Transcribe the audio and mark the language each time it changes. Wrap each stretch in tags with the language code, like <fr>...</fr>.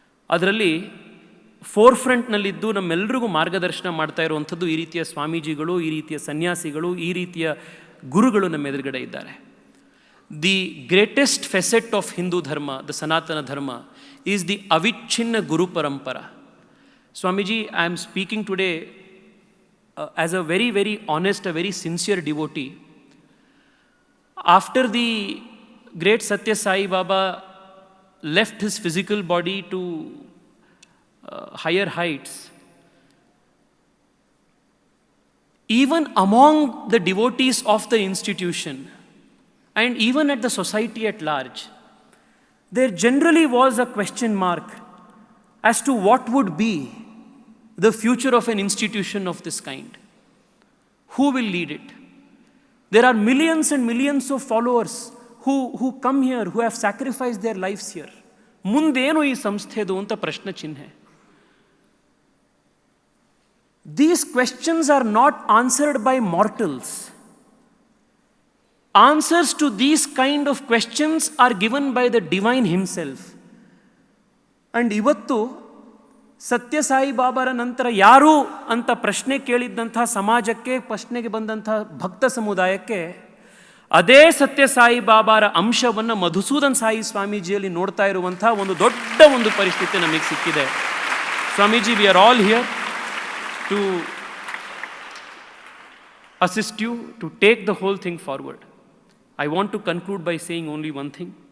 <kn>ಅದರಲ್ಲಿ ಫೋರ್ಫ್ರಂಟ್ನಲ್ಲಿದ್ದು ನಮ್ಮೆಲ್ಲರಿಗೂ ಮಾರ್ಗದರ್ಶನ ಮಾಡ್ತಾ ಇರುವಂಥದ್ದು ಈ ರೀತಿಯ ಸ್ವಾಮೀಜಿಗಳು, ಈ ರೀತಿಯ ಸನ್ಯಾಸಿಗಳು, ಈ ರೀತಿಯ ಗುರುಗಳು ನಮ್ಮ ಎದುರುಗಡೆ ಇದ್ದಾರೆ.</kn> <en>The greatest facet of Hindu dharma, the Sanatana dharma, is the ಅವಿಚ್ಛಿನ್ನ guru parampara. Swamiji, I am speaking today as a very very honest, a very sincere devotee. After the great Sathya Sai Baba left his physical body to higher heights, even among the devotees of the institution and even at the society at large, there generally was a question mark as to what would be the future of an institution of this kind. Who will lead it? There are millions and millions of followers who come here, who have sacrificed their lives here.</en> <kn>ಮುಂದೇನು ಈ ಸಂಸ್ಥೆದು ಅಂತ ಪ್ರಶ್ನೆ ಚಿಹ್ನೆ.</kn> <en>These questions are not answered by mortals. Answers to these kind of questions are given by the divine himself.</en> <kn>And ಇವತ್ತು ಸತ್ಯ ಸಾಯಿ ಬಾಬಾರ ನಂತರ ಯಾರು ಅಂತ ಪ್ರಶ್ನೆ ಕೇಳಿದ್ದಂಥ ಸಮಾಜಕ್ಕೆ, ಪ್ರಶ್ನೆಗೆ ಬಂದಂಥ ಭಕ್ತ ಸಮುದಾಯಕ್ಕೆ ಅದೇ ಸತ್ಯ ಸಾಯಿ ಬಾಬಾರ ಅಂಶವನ್ನು ಮಧುಸೂದನ್ ಸಾಯಿ ಸ್ವಾಮೀಜಿಯಲ್ಲಿ ನೋಡ್ತಾ ಇರುವಂಥ ಒಂದು ದೊಡ್ಡ ಒಂದು ಪರಿಸ್ಥಿತಿ ನಮಗೆ ಸಿಕ್ಕಿದೆ.</kn> <en>Swamiji, we are all here to assist you to take the whole thing forward. I want to conclude by saying only one thing.</en>